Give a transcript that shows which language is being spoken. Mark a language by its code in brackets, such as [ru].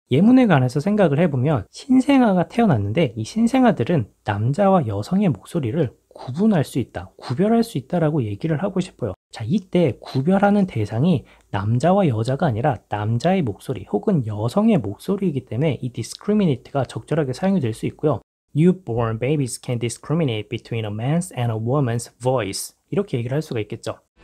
[ko] 예문에 관해서 생각을 해보면 신생아가 태어났는데 이 신생아들은 남자와 여성의 목소리를 구분할 수 있다, 구별할 수 있다라고 얘기를 하고 싶어요. 자, 이때 구별하는 대상이 남자와 여자가 아니라 남자의 목소리 혹은 여성의 목소리이기 때문에 이 discriminate가 적절하게 사용이 될 수 있고요. [en] Newborn babies can discriminate between a man's and a woman's voice. [ko] 이렇게 얘기를 할 수가 있겠죠.